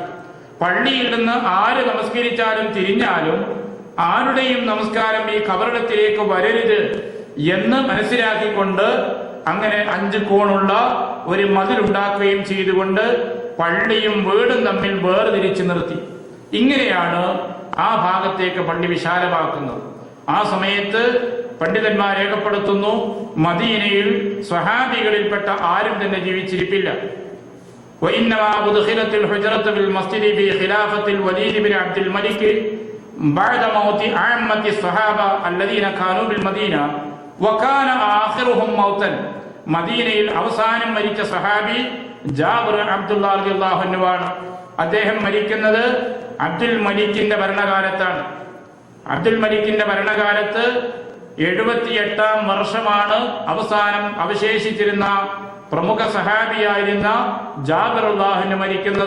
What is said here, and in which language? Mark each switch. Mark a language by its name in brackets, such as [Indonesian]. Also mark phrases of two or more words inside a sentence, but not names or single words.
[Malayalam] പള്ളിയിൽ നിന്ന് ആര് നമസ്കരിച്ചാലും തിരിഞ്ഞാലും ആരുടെയും നമസ്കാരം ഈ കബറിടത്തിലേക്ക് വരരുത് എന്ന് മനസ്സിലാക്കിക്കൊണ്ട് അങ്ങനെ 5 കോണുള്ള ഒരു മതിലുണ്ടാക്കുകയും ചെയ്തുകൊണ്ട് പള്ളിയും വീടും തമ്മിൽ വേർതിരിച്ചു നിർത്തി. ഇങ്ങനെയാണ് ആ ഭാഗത്തേക്ക് പള്ളി വിശാലമാക്കുന്നത്. ആ സമയത്ത് പണ്ഡിതന്മാർ രേഖപ്പെടുത്തുന്നു, മദീനയിൽ സ്വഹാബികളിൽപ്പെട്ട ആരും തന്നെ ജീവിച്ചിരിപ്പില്ല. [Arabic] وإنما أدخلت الحجرة بالمسجد بخلافة الوليد بن عبد الملك بعد موت عامة الصحابة الذين كانوا بالمدينة وكان آخرهم موتا. [Malayalam] മദീനയിൽ അവസാനം മരിച്ച സഹാബി ജാബിർ അബ്ദുല്ലാഹ് [Arabic] رضي الله عنه [Malayalam] ആണ്. അദ്ദേഹം മരിക്കുന്നത് അബ്ദുൽ മലിക്കിന്റെ ഭരണകാലത്താണ്. അബ്ദുൽ മലിക്കിന്റെ ഭരണകാലത്ത് 78-ാം വർഷമാണ് അവസാനം അവശേഷിച്ചിരുന്ന പ്രമുഖ സഹാബിയായിരുന്ന ജാബിർ [Arabic] رضي الله عنه [Malayalam] മരിക്കുന്നത്.